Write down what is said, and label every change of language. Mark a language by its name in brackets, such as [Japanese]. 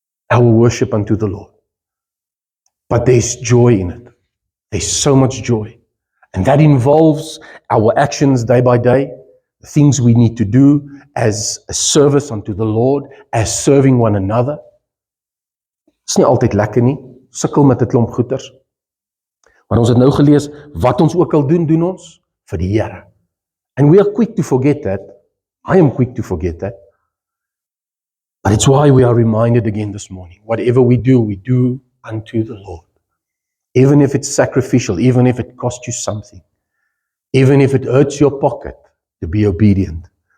[English] Our worship unto the Lord. But there's joy in it. There's so much joy. And that involves our actions day by day, the things we need to do as a service unto the Lord, as serving one another. [Afrikaans] Dit is nie altyd lekker nie, sukkel met 'n klomp goeters. Maar ons het nou gelees, wat ons ook al doen, doen ons vir die Here. [English] And we are quick to forget that. I am quick to forget that. But it's why we are reminded again this morning. Whatever we do unto the Lord. Even if it's sacrificial, even if it costs you something, even if it hurts your pocket, to be obedient.